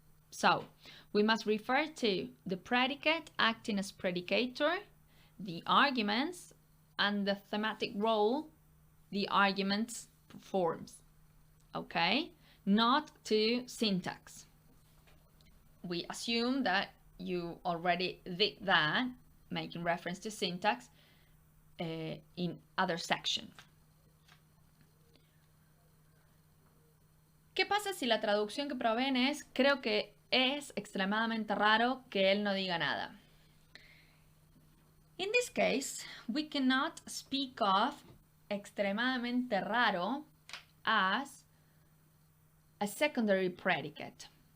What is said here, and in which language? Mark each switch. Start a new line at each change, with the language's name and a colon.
English: So we must refer to the predicate acting as predicator, the arguments, and the thematic role the arguments performs. Okay? Not to syntax. We assume that you already did that, making reference to syntax in other section.
Spanish: ¿Qué pasa si la traducción que proveen es creo que es extremadamente raro que él no diga nada?
English: In this case, we cannot speak of
Spanish: extremadamente raro
English: as a secondary predicate.